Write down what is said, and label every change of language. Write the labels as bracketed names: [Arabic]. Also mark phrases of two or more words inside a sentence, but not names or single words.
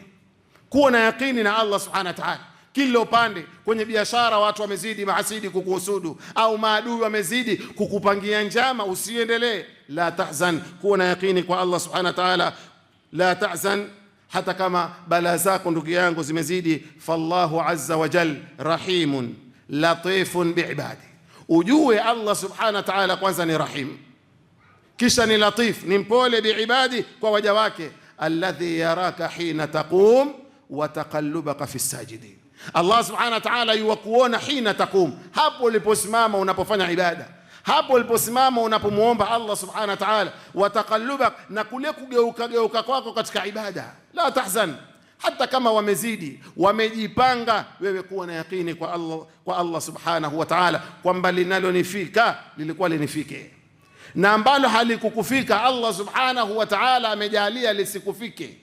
[Swahili] Kuwa na yaqini na Allah [Arabic] سبحانه وتعالى. [Swahili] Kila upande, kwenye biashara watu wamezidi mahasidi kukuhusudu, au maadui wamezidi kukupangia njama, usiendelee. [Arabic] لا تحزن, [Swahili] kuwa na yaqini kwa Allah [Arabic] سبحانه وتعالى. لا تحزن, [Swahili] hata kama bala zako ndugu yangu zimezidi. [Arabic] فالله عز وجل رحيم لطيف بعباده, [Swahili] ujue Allah [Arabic] سبحانه وتعالى [Swahili] kwanza ni rahim, kisha ni latif, ni mpole biibadi, kwa waja wake. [Arabic] الذي يراك حين تقوم وتقلبك في ساجدين, Allah سبحانه وتعالى yuwakuona حين تقوم, [Swahili] hapo uliposimama unapofanya ibada, hapo uliposimama unapomuomba Allah [Arabic] سبحانه وتعالى. وتقلبك, [Swahili] na kule kugeuka kwako katika ibada. [Arabic] لا تحزن, [Swahili] hata kama wamezidi, wamejipanga, wewe kuwa na yakini kwa Allah [Arabic] سبحانه وتعالى [Swahili] kwamba linalonifika lilikuwa linifike, na ambalo halikukufika Allah [Arabic] سبحانه وتعالى [Swahili] amejalia lisikufike.